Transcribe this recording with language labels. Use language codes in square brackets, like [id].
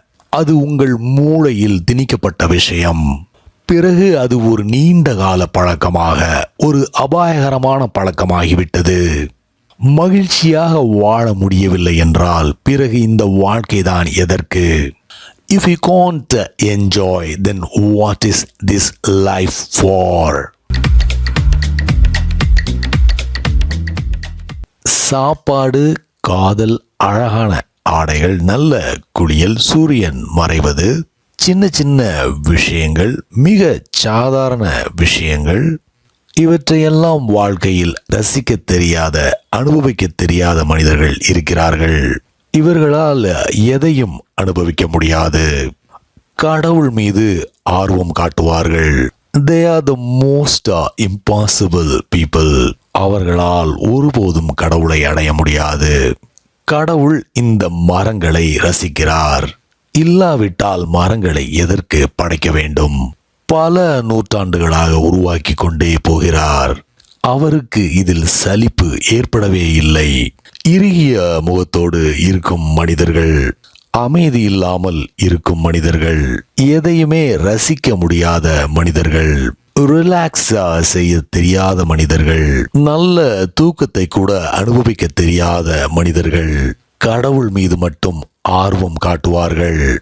[ta] அது உங்கள் மூளையில் திணிக்கப்பட்ட விஷயம். பிறகு அது ஒரு நீண்ட கால பழக்கமாக, ஒரு அபாயகரமான பழக்கமாகிவிட்டது. மகிழ்ச்சியாக வாழ முடியவில்லை என்றால் பிறகு இந்த வாழ்க்கைதான் எதற்கு? [en] If you can't enjoy, then what is this life for? [ta] சாப்பாடு, காதல், அழகான ஆடைகள், நல்ல குளியல், சூரியன் மறைவது, சின்ன சின்ன விஷயங்கள், மிக சாதாரண விஷயங்கள், இவற்றையெல்லாம் வாழ்க்கையில் ரசிக்க தெரியாத, அனுபவிக்க தெரியாத மனிதர்கள் இருக்கிறார்கள். இவர்களால் எதையும் அனுபவிக்க முடியாது. கடவுள் மீது ஆர்வம் காட்டுவார்கள். [en] They are the most impossible people. [ta] அவர்களால் ஒருபோதும் கடவுளை அடைய முடியாது. கடவுள் இந்த மரங்களை ரசிக்கிறார். இல்லாவிட்டால் மரங்களை எதற்கு படைக்க வேண்டும்? பல நூற்றாண்டுகளாக உருவாக்கி கொண்டே போகிறார். அவருக்கு இதில் சலிப்பு ஏற்படவே இல்லை. இறுகிய முகத்தோடு இருக்கும் மனிதர்கள், அமைதி இல்லாமல் இருக்கும் மனிதர்கள், எதையுமே ரசிக்க முடியாத மனிதர்கள், ரிலாக்ஸ் செய்ய தெரியாத மனிதர்கள், நல்ல தூக்கத்தை கூட அனுபவிக்க தெரியாத மனிதர்கள் கடவுள் மீது மட்டும் ஆர்வம் காட்டுவார்கள்.